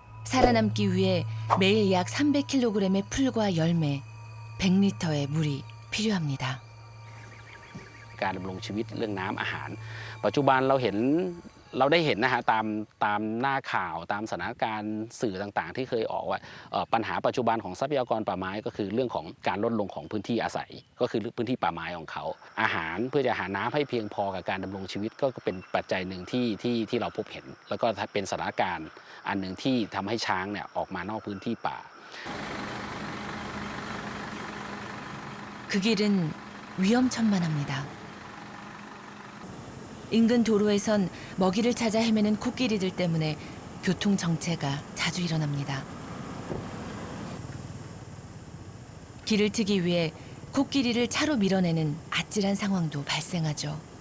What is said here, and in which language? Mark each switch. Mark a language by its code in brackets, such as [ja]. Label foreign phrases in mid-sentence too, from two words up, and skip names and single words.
[ko] 살아남기 위해 매일 약 300kg의 풀과 열매, 100리터의 물이 필요합니다. [th] การดำรงชีวิตเรื่องน้ำอาหารปัจจุบันเราได้เห็นนะฮะตามหน้าข่าวตามสถานการณ์สื่อต่างๆที่เคยออกว่าปัญหาปัจจุบันของทรัพยากรป่าไม้ก็คือเรื่องของการลดลงของพื้นที่อาศัยก็คือพื้นที่ป่าไม้ของเขาอาหารเพื่อจะหาน้ำให้เพียงพอกับการดำรงชีวิตก็เป็นปัจจัยหนึ่งที่เราพบเห็นแล้วก็เป็นสถานการณ์อันหนึ่งที่ทำให้ช้างเนี่ยออกมานอกพื้นที่ป่า [ko] 그 길은 위험천만합니다. 인근 도로에선 먹이를 찾아 헤매는 코끼리들 때문에 교통 정체가 자주 일어납니다. 길을 트기 위해 코끼리를 차로 밀어내는 아찔한 상황도 발생하죠.